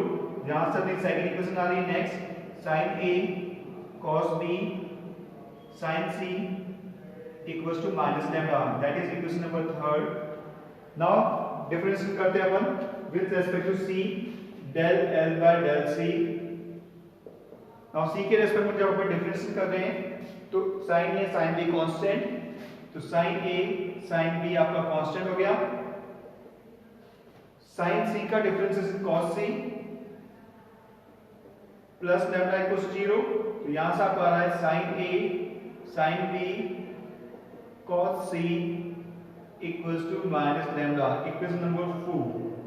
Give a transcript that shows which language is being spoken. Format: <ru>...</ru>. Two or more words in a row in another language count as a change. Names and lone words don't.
<hi>यहां से अपनी</hi> <en>second equation</en> <hi>आ रही है</hi> <en>next sin a cos b sin c equals to minus lambda, that is equation number third. now differentiate</en> <hi>करते हैं अपन</hi> <en>with respect to c del l by del c.</en> <hi>नाउ c के रेस्पेक्ट में जब अपन डिफरेंशिएट कर रहे हैं तो</hi> <en>sin a sin b constant,</en> <hi>तो</hi> <en>sin a sin b</en> <hi>आपका कांस्टेंट हो गया।</hi> <en>sin c का differentiation cos c plus lambda equals to 0.</en> <hi>तो यहां से आपको आ रहा है</hi> <en>sin a sin b cos c equals to minus lambda, equation number 4.</en>